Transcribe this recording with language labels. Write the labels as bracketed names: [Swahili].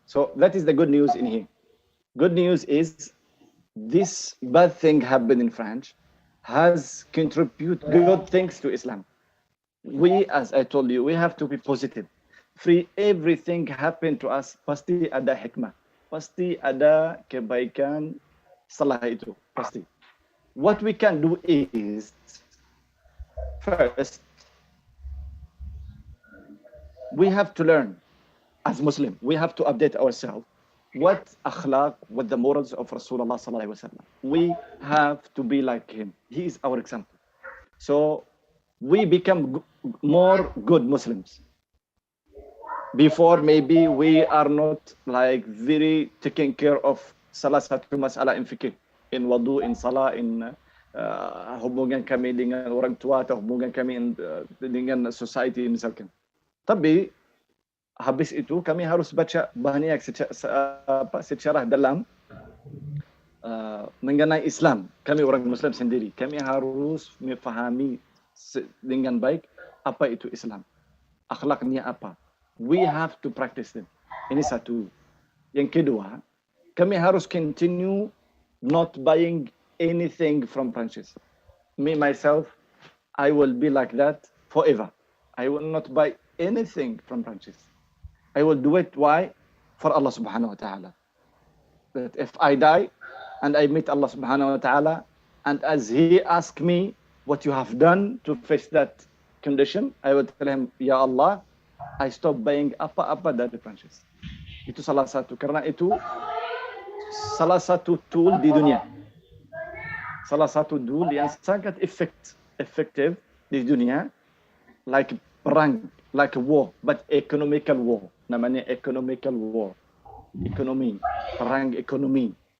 [English] So that is the good news in here. Good news is this bad thing happened in France has contributed good things to Islam. We, as I told you, we have to be positive. Everything happen to us, [Indonesian] pasti ada hikmah. [English] Pasti ada kebaikan setelah itu. Pasti. What we can do is, first, we have to learn as Muslim. We have to update ourselves. What akhlaq, what the morals of Rasulullah sallallahu alaihi wasallam. We have to be like him. He is our example. So we become more good Muslims. Before maybe we are not like very taking care of [Indonesian] salah satu masalah [English] in fikir, in wudu, in salah, in [Indonesian] hubungan kami dengan orang tua atau hubungan kami dengan society misalkan. Tapi habis itu kami harus baca banyak secara dalam mengenai Islam. Kami orang Muslim sendiri, kami harus memahami dengan baik apa itu Islam, akhlaknya apa. [English] We have to practice them. [Indonesian] Ini satu. Yang kedua, kami harus [English] continue not buying anything from Prancis. Me myself, I will be like that forever. I will not buy anything from Prancis. I will do it. Why? For Allah subhanahu wa ta'ala. That if I die and I meet Allah subhanahu wa ta'ala, and as He asked me what you have done to face that condition, I will tell Him, Ya Allah, I stop buying [Indonesian] apa-apa dari Prancis. Itu salah satu, karena itu salah satu tool di dunia. Salah satu tool yang sangat efektif di dunia, like perang, [English] like a war, but economical war. [Indonesian] Namanya economical war. Ekonomi, perang ekonomi.